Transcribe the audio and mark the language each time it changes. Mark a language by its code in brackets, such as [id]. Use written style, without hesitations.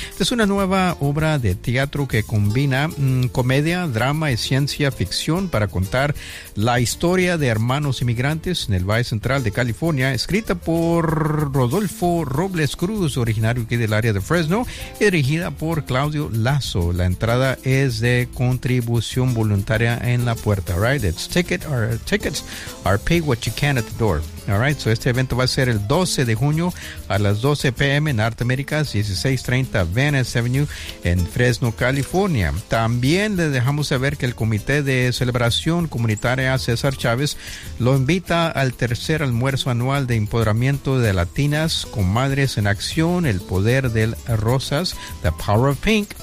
[es] Esta es una nueva obra de teatro que combina comedia, drama y ciencia ficción para contar la historia de hermanos inmigrantes en el Valle Central de California, escrita por Rodolfo Robles Cruz, originario aquí del área de Fresno, y dirigida por Claudio Lazo. La entrada es de contribución voluntaria en la puerta, [en] right? It's ticket or tickets are pay what you can at the door. All right, so [es] este evento va a ser el 12 de junio a las 12 p.m. en Arte Américas, 1630 Venice Avenue en Fresno, California. También les dejamos saber que el Comité de Celebración Comunitaria César Chávez lo invita al tercer almuerzo anual de empoderamiento de latinas con madres en acción, el poder del Rosas, The Power of Pink.